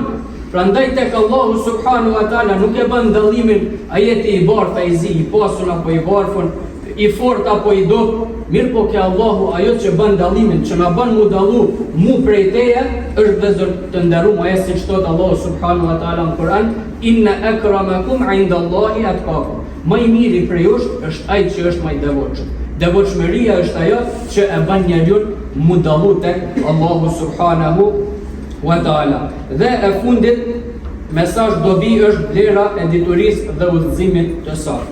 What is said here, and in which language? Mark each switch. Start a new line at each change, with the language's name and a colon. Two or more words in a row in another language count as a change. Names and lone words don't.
Albanian: Prandaj tek Allahu
Arabic: سبحانه وتعالى
Albanian: nuk e bën dallimin a jeti i bardh, i zi, i pasun apo i varfër, i fort apo i dobët. Mirë po ke Allahu ajo që bën dallimin, që na bën mu dallu mu prej teje, është vëzër të nderuar ajo siç thot Allahu
Arabic: سبحانه وتعالى
Albanian: në Kur'an,
Arabic: إن أكرمكم عند الله أتقاكم.
Albanian: Më i miri prej jush është ai që është më i devotshëm. Devotshmëria është ajo që e bën njeriu mu dallu tek Allahu
Arabic: سبحانه وتعالى.
Albanian: Dhe e fundit mesazh dobi është vlera e diturisë dhe udhëzimit të saj.